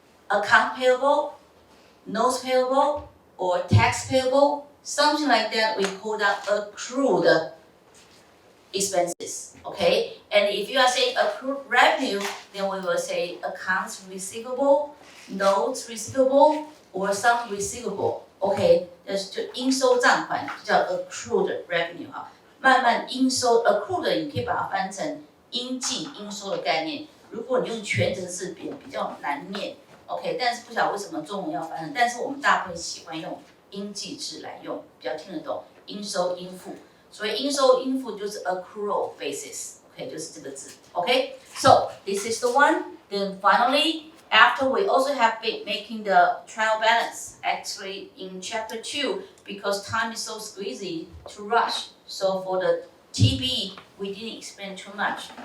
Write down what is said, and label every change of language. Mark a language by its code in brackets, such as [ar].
[en] Account payable, notes payable, or tax payable, something like that, we call that accrued expenses, okay? And if you are saying accrued revenue, then we will say accounts receivable, notes receivable, or some receivable, okay? [zh] 就是应收账款，就叫 accrued revenue 哈。慢慢应收 accrued， 你可以把它翻成应计应收的概念。如果你用全责字比较难念 ，OK？但是不晓得为什么中文要翻成，但是我们大部分喜欢用应计制来用，比较听得懂。应收应付，所以应收应付就是 accrual basis，OK？就是这个字 [en] ，OK？So this is the one. Then finally, after we also have been making the trial balance, actually in chapter 2, because time is so squeezy to rush. So for the TB, we didn't explain too much.